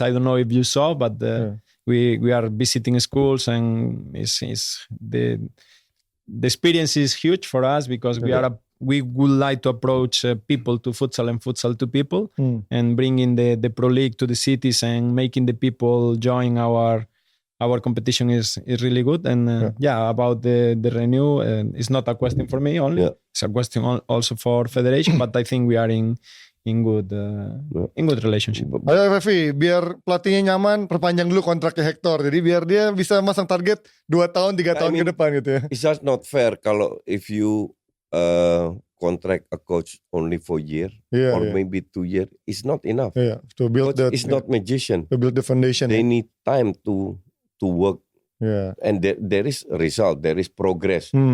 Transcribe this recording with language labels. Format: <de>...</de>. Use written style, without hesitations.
<en>I don't know if you saw, but we are visiting schools, and the experience is huge for us because we would like to approach people to futsal and futsal to people, and bringing the pro league to the cities and making the people join our competition is really good. And about the renew, it's not a question for me only. It's a question also for Federation, but I think we are in good relationship.</en> <id>Ayo Fevi, biar pelatihnya nyaman, perpanjang dulu kontraknya Hector. Jadi biar dia bisa masang target 2 tahun, 3 tahun ke depan gitu ya.</id> <en>It's just not fair</en> <id>kalau</id> <en>if you contract a coach only for a year maybe 2 years. It's not enough. To build it's not magician. To build the foundation. They need time to work. And there is a result. There is progress.</en>